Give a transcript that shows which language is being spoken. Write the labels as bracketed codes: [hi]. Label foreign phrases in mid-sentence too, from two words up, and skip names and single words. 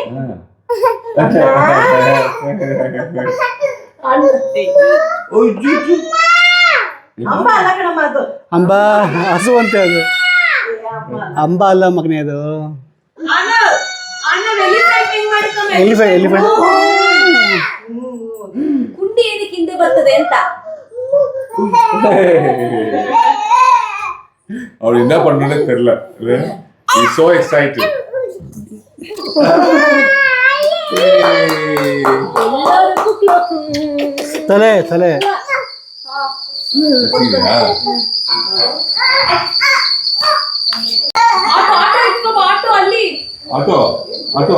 [kn] ಅಮ್ಮ ಅಲ್ಲ ಕಣಮ್ಮ ಅದು. ಅಂಬಾ ಹಸು ಅಂತೆ ಅದು. ಅಂಬ ಅಲ್ಲ ಮಗನೇ ಅದು. ಎಲಿಫೆಂಟ್ ಕುಂಡಿ ಏನಕ್ಕೆ ಹಿಂದೆ ಬರ್ತದೆ ಅಂತ. [ta] அவள் என்ன பண்ணணும்னு தெரியல. [en] He's so excited. [kn] ತಲೆ ತಲೆ ಆಟೋ ಆಟೋ